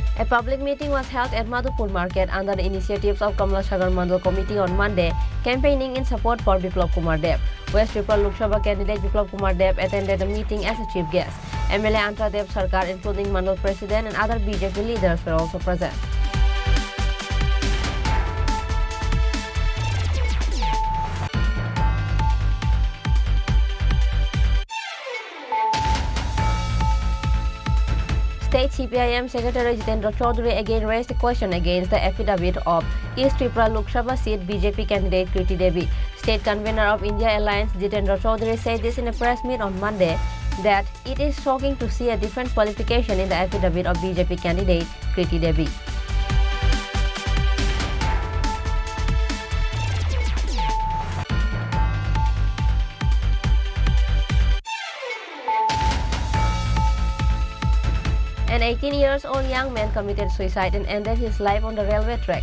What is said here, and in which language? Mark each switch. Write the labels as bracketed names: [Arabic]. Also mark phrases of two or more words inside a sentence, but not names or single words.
[English] public meeting was held at Madhupur Market under the initiatives of Kamla Sagar Mandal Committee on Monday, campaigning in support for Biplab Kumar Deb. West Tripura Lok Sabha candidate Biplab Kumar Deb attended the meeting as a chief guest. MLA Anta Deb Sarkar, including Mandal President and other BJP leaders, were also present. State CPIM Secretary Jitendra Chaudhary again raised the question against the affidavit of East Tripura Lok Sabha seat BJP candidate Kriti Devi. State convener of India Alliance Jitendra Chaudhary said this in a press meet on Monday that it is shocking to see a different qualification in the affidavit of BJP candidate Kriti Devi. An 18-year-old young man committed suicide and ended his life on the railway track.